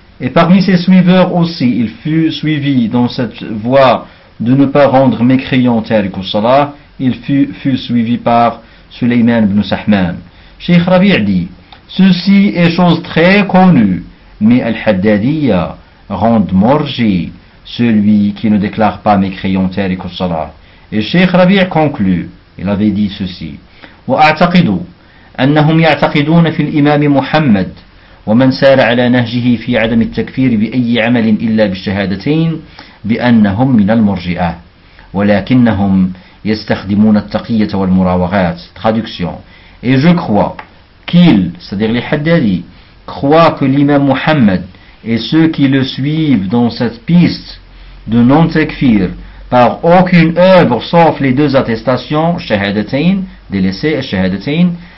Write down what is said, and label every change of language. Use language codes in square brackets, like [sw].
[fr] Et parmi ses suiveurs aussi, il fut suivi dans cette voie de ne pas rendre mécréant Tariq al-Salah, il fut suivi par Sulayman ibn Sahman. Cheikh Rabi' dit, ceci est chose très connue, mais Al-Haddadiyya rend morgi celui qui ne déclare pas mécréant Tariq al-Salah. Et Cheikh Rabi' conclut, il avait dit ceci, [ar] وَأَعْتَقِدُوا أَنَّهُمْ يَعْتَقِدُونَ فِي الْإِمَامِ مُحَمَّدِ ومن سار على نهجه في عدم التكفير بأي عمل إلا بالشهادتين بأنهم من المرجئة ولكنهم يستخدمون التقية والمراوغات. [fr] Traduction. Et je crois qu'il, c'est-à-dire les Haddadi, croit que l'imam Muhammad et ceux qui le suivent dans cette piste de non-takfir par aucune œuvre sauf les deux attestations, shahadatain, délaissé et shahadatain,